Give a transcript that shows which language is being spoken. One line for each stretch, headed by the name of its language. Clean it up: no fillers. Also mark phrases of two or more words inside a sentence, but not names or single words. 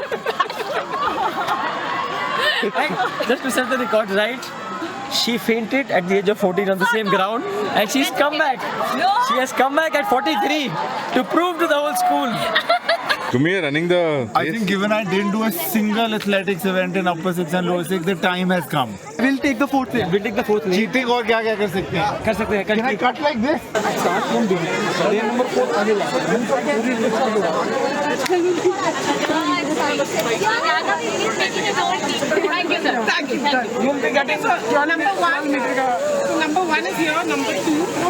English: And just to set the record right, she fainted at the age of 14 on the same ground, and she's come back. She has come back at 43 to prove to the whole school. Kumi running the. I think given I didn't do a single athletics event in upper 6 and lower 6, the time has come. We'll take the fourth lane. We'll take the fourth lane.
Hindi: Cheating और क्या क्या कर सकते हैं? कर सकते हैं.
English: Can I cut like this? Start from lane number 4
Hindi: आगे ला.
English: Thank you, sir. Thank you. You will be getting Number 1. So number 1 is here. Number 2.